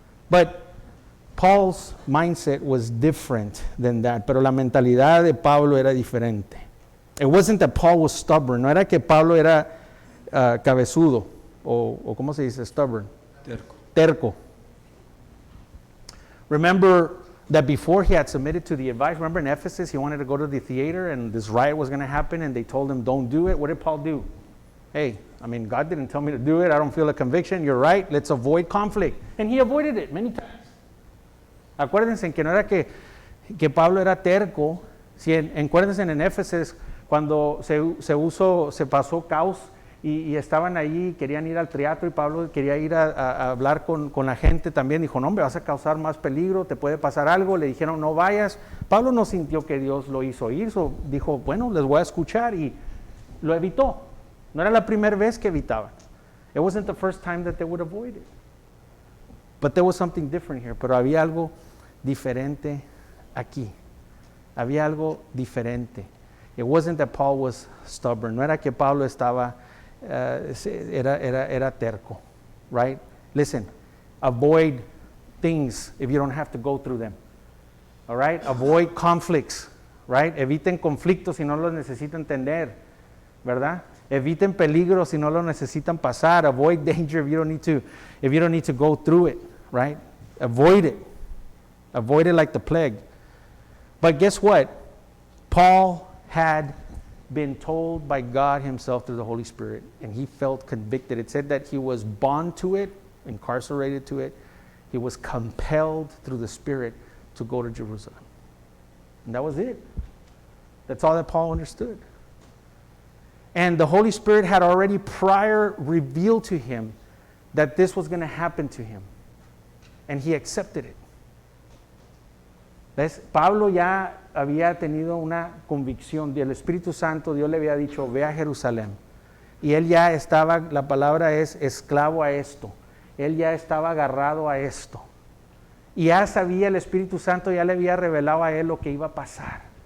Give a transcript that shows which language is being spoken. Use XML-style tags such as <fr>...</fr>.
<en>But Paul's mindset was different than that.</en> <es>Pero la mentalidad de Pablo era diferente.</es> <en>It wasn't that Paul was stubborn.</en> <es>No era que Pablo era cabezudo o ¿cómo se dice? Stubborn. Terco.</es> <en>Remember that before he had submitted to the advice, remember in Ephesus, he wanted to go to the theater and this riot was going to happen and they told him, don't do it. What did Paul do? Hey, I mean, God didn't tell me to do it. I don't feel a conviction. You're right. Let's avoid conflict. And he avoided it many times.</en> <es>Acuérdense que no era que Pablo era terco. Acuérdense en Éfeso cuando se pasó caos y estaban ahí, querían ir al teatro y Pablo quería ir a hablar con la gente también. Dijo, no hombre, vas a causar más peligro, te puede pasar algo. Le dijeron, no vayas. Pablo no sintió que Dios lo hizo ir. Dijo, bueno, les voy a escuchar y lo evitó. No era la primera vez que evitaban.</es> <en>It wasn't the first time that they would avoid it. But there was something different here.</en> <es>Pero había algo diferente aquí. Había algo diferente.</es> <en>It wasn't that Paul was stubborn.</en> <es>No era que Pablo estaba, era terco, right?</es> <en>Listen, avoid things if you don't have to go through them. All right? Avoid conflicts, right? Eviten conflictos si no los necesitan tener, ¿verdad? Eviten peligros si no lo necesitan pasar. Avoid danger if you don't need to go through it, right? Avoid it. Avoid it like the plague. But guess what? Paul had been told by God himself through the Holy Spirit, and he felt convicted. It said that he was bound to it, incarcerated to it. He was compelled through the Spirit to go to Jerusalem. And that was it. That's all that Paul understood. And the Holy Spirit had already prior revealed to him that this was going to happen to him. And he accepted it. ¿Ves?</en> <es>Pablo ya había tenido una convicción del Espíritu Santo. Dios le había dicho, ve a Jerusalén. Y él ya estaba, la palabra es esclavo a esto. Él ya estaba agarrado a esto. Y ya sabía, el Espíritu Santo ya le había revelado a él lo que iba a pasar.</es>